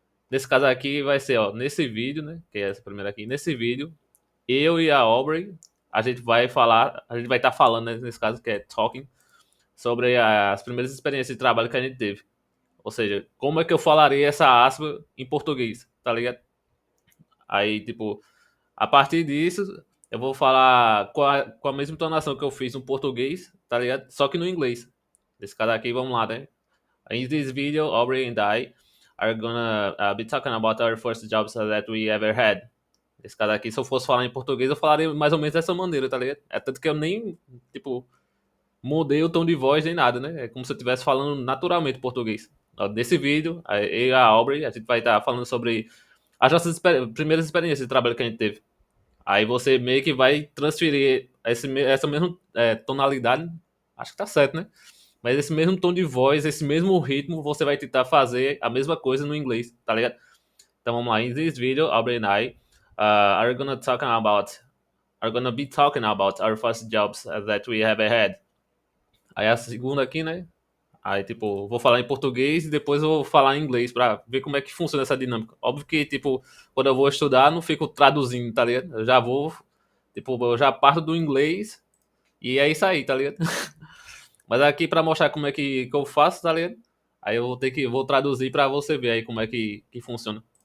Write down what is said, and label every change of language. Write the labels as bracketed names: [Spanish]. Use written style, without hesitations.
[Portuguese] Nesse caso aqui vai ser, ó, nesse vídeo, né? Que é essa primeira aqui. Nesse vídeo, eu e a Aubrey, a gente vai falar, a gente vai estar falando, né, nesse caso que é talking, sobre as primeiras experiências de trabalho que a gente teve. Ou seja, como é que eu falaria essa aspa em português, tá ligado? Aí, tipo, a partir disso, eu vou falar com a mesma entonação que eu fiz no português, tá ligado? Só que no inglês. Nesse caso aqui, vamos lá, né? [English] In this video, Aubrey and I are gonna be talking about our first jobs that we ever had. [Portuguese] Esse caso aqui, se eu fosse falar em português, eu falaria mais ou menos dessa maneira, tá ligado? É tanto que eu nem, tipo, mudei o tom de voz nem nada, né? É como se eu estivesse falando naturalmente português. Ó, nesse vídeo, eu e a Aubrey, a gente vai estar falando sobre as nossas primeiras experiências de trabalho que a gente teve. Aí você meio que vai transferir essa mesma tonalidade, acho que tá certo, né? Mas esse mesmo tom de voz, esse mesmo ritmo, você vai tentar fazer a mesma coisa no inglês, tá ligado? Então vamos lá. [English] In this video, Aubrey and I are gonna be talking about our first jobs that we have had. [Portuguese] Aí a segunda aqui, né? Aí, tipo, vou falar em português e depois eu vou falar em inglês pra ver como é que funciona essa dinâmica. Óbvio que, tipo, quando eu vou estudar, não fico traduzindo, tá ligado? Eu já vou, tipo, eu já parto do inglês e é isso aí, tá ligado? Mas aqui pra mostrar como é que eu faço, tá ligado? Aí eu vou traduzir pra você ver aí como é que funciona.